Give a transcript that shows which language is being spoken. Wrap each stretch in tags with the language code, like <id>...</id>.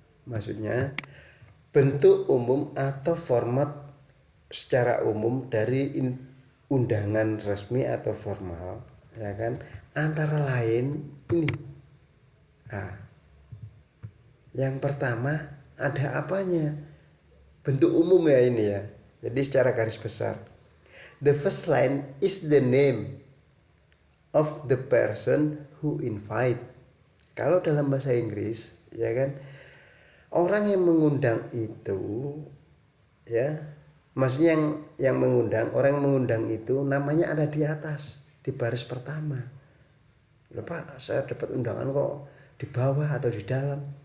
<id>Maksudnya bentuk umum atau format secara umum dari undangan resmi atau formal, ya kan? Antara lain ini. Nah, yang pertama ada apanya? Bentuk umum ya ini ya. Jadi secara garis besar.</id> <en>The first line is the name of the person who invite.</en> <id>Kalau dalam bahasa Inggris, ya kan? Orang yang mengundang itu ya, maksudnya yang mengundang, orang yang mengundang itu namanya ada di atas, di baris pertama. Loh Pak, saya dapat undangan kok di bawah atau di dalam.</id>